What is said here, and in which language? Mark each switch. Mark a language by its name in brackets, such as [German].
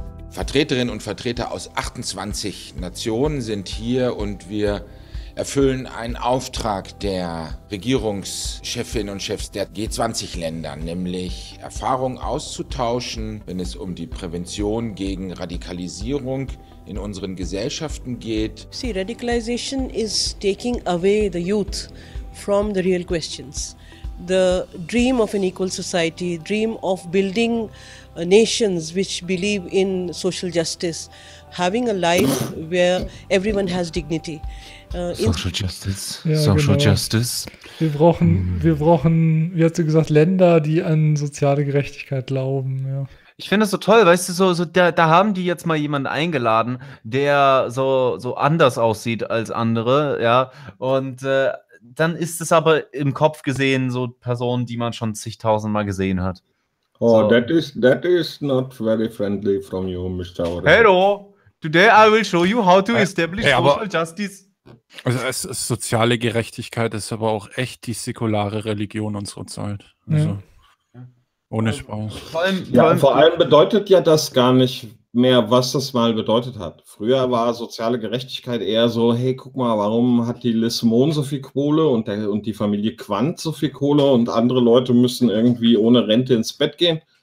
[German] Vertreterinnen und Vertreter aus 28 Nationen sind hier und wir erfüllen einen Auftrag der Regierungschefinnen und Chefs der G20-Länder, nämlich Erfahrungen auszutauschen, wenn es um die Prävention gegen Radikalisierung in unseren Gesellschaften geht. [English] See, radicalization is taking away the youth from the real questions. the dream of an equal society, dream of building nations which believe in social justice, having a life where everyone has dignity. Social justice. Ja, social genau. Justice. [German] Wir brauchen, wie hat sie gesagt, Länder, die an soziale Gerechtigkeit glauben, ja. Ich finde das so toll, weißt du, so da haben die jetzt mal jemanden eingeladen, der so anders aussieht als andere, ja, und dann ist es aber im Kopf gesehen so Personen, die man schon zigtausend Mal gesehen hat. So. [English] Oh, that is not very friendly from you, Mr. Oren. Hello, today I will show you how to establish social justice. [German] Also es soziale Gerechtigkeit ist aber auch echt die säkulare Religion unserer Zeit. Also. Ja. Ohne Spaß. Vor allem bedeutet ja das gar nicht mehr, was das mal bedeutet hat. Früher war soziale Gerechtigkeit eher so, hey, guck mal, warum hat die Liz Mohn so viel Kohle und die Familie Quandt so viel Kohle und andere Leute müssen irgendwie ohne Rente ins Bett gehen?